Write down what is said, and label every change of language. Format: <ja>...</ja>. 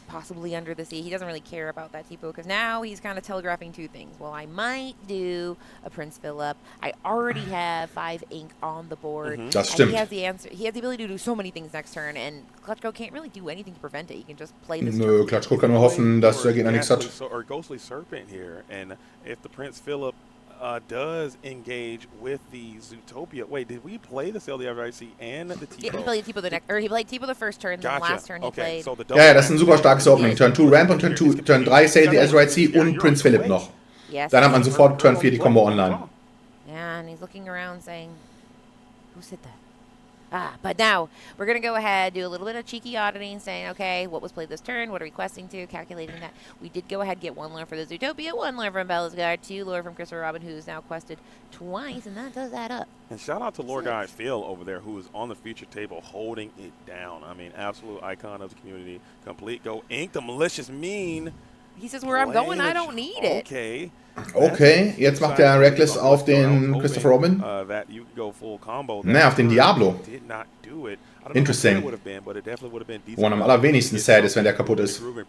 <en>Possibly Under the Sea. He doesn't really care about that Tipo, because now he's kind of telegraphing 2 things. Well, I might do a Prince Philip. I already have 5 ink on the board.</en> <de>Das stimmt.</de> <en>He has the answer. He has the ability to do so many things next turn, and ClutchGoat can't really do anything to prevent it. He can just play this.</en> <de>Nö, ClutchGoat kann nur hoffen, dass der Gegner nichts hat.</de> <en>Or Ghostly Serpent here, and if the Prince Philip does engage with the Zootopia. Wait, did we play the Sail the Everlasting and the Tipo? Yeah, he played Tipo the next, or he played Tipo the first turn, then last turn he played. So</en> <de>ja, das ist ein super starkes Opening. Turn 2 Ramp und Turn 3 Sail the Azurite Sea und Prince Philip noch.</de> <en>Yes.</en> <de>Dann hat man sofort Turn 4 die Combo online.</de> <en>Yeah, and he's looking around saying, who said that? But now we're going to go ahead, do a little bit of cheeky auditing, saying, okay, what was played this turn? What are we questing to? Calculating that. We did go ahead and get 1 lore for the Zootopia, 1 lore from Bella's Guard, 2 lore from Christopher Robin, who's now quested twice, and that does add up. And shout out to Lore Guy Phil over there, who is on the feature table holding it down. I mean, absolute icon of the community. Complete Go Ink, the Malicious Mean. He says, where I'm going, I don't need it. Okay.</en> <de>Okay, jetzt macht der Reckless auf den Christopher Robin. Ne, auf den Diablo. Interesting. Wo man am allerwenigsten sad ist, wenn der kaputt ist.</de>